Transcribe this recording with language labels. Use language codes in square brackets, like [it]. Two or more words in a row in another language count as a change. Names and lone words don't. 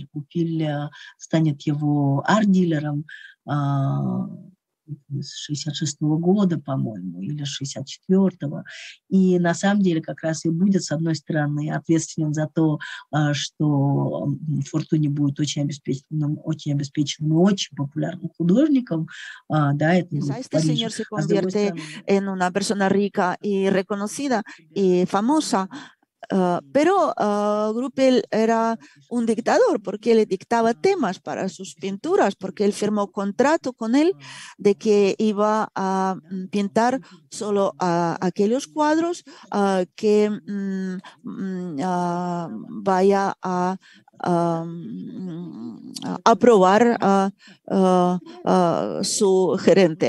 [ru] Гупиль станет его арт-дилером с 66-го года, по-моему, или 64-го. И на самом деле как раз и будет, с одной стороны, ответственен за то, что Fortuny будет очень обеспеченным и очень популярным художником. Да, это будет в [es] Este señor se convierte en una persona rica y reconocida y famosa. Pero Grupel era un dictador porque le dictaba temas para sus pinturas, porque él firmó contrato con él de que iba a pintar solo aquellos cuadros que vaya a aprobar su gerente.